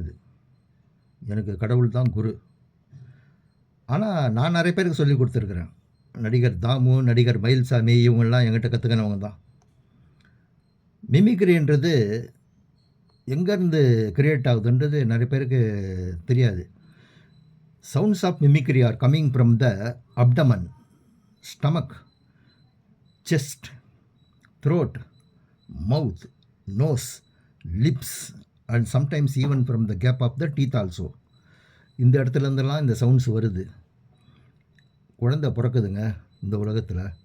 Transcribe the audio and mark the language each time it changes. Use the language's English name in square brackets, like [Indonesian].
[Tamil] இது எனக்கு கடவுள் தான் குரு. ஆனால் நான் நிறைய பேருக்கு சொல்லி கொடுத்துருக்குறேன். நடிகர் தாமு, நடிகர் மயில்சாமி, இவங்கெல்லாம் என்கிட்ட கற்றுக்கினவங்க தான். மிமிக்ரின்றது எங்கேருந்து கிரியேட் ஆகுதுன்றது நிறைய பேருக்கு தெரியாது. [English] Sounds of mimicry are coming from the abdomen, stomach, chest, throat, mouth, nose, lips and sometimes even from the gap of the teeth also. [Tamil] இந்த இடத்துலேருந்தெல்லாம் இந்த சவுண்ட்ஸ் வருது. குழந்தை பிறக்குதுங்க இந்த உலகத்தில்.